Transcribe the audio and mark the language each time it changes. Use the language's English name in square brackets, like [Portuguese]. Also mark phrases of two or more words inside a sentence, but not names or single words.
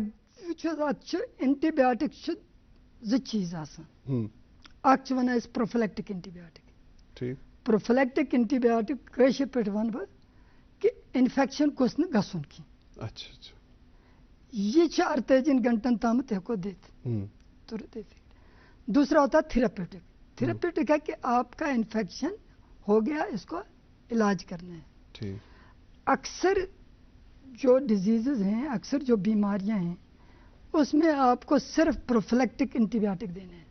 [Kashmiri] وٕچھو اتھ چھُ اینٹی بایوٹک چھُ 2 چیٖز آسان. اکھ چھِ ونان أسۍ [English] prophylactic antibiotic. [Kashmiri] ٹھیک. [English] prophylactic antibiotic [Kashmiri] کٲشِر پٲٹھۍ ونہٕ بہٕ کہِ انفیکشن گوٚژھ نہٕ گژھُن کینٛہہ. اچھا اچھا. یہ 48 گھنٹن تامت ہیکو دِتھ. [Urdu] دوسرا ہوتا ہے تھراپیوٹک. تھراپیوٹک ہے کہ آپ کا انفیکشن ہو گیا, اس کو علاج کرنا ہے. اکثر جو ڈیزیزز ہیں, اکثر جو بیماریاں ہیں, اس میں آپ کو صرف [English] prophylactic antibiotic [Urdu] دینے ہیں.